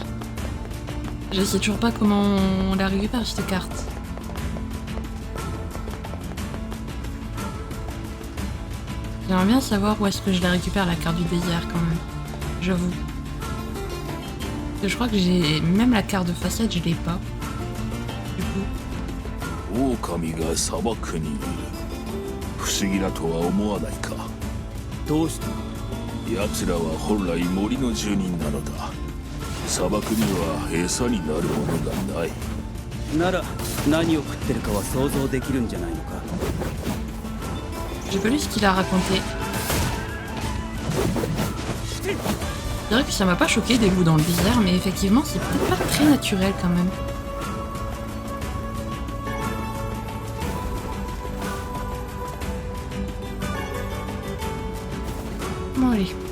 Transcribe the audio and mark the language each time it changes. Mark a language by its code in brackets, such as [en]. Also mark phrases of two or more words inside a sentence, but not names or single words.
[fr] Je sais toujours pas comment on la récupère cette carte. J'aimerais bien savoir où est-ce que je la récupère, la carte du désert, quand même. J'avoue. Je crois que j'ai... Même la carte de façade, je l'ai pas. Du coup... [ja] 狼が砂漠にいる。不思議だとは思わないか。どうして奴らは本来森の住人なのだ。砂漠には餌になるものがない。なら何を食ってるかは想像できるんじゃないのか。 [fr] J'ai pas lu ce qu'il a raconté. C'est vrai que ça m'a pas choqué des loups dans le désert, mais effectivement c'est peut-être pas très naturel quand même. Bon allez.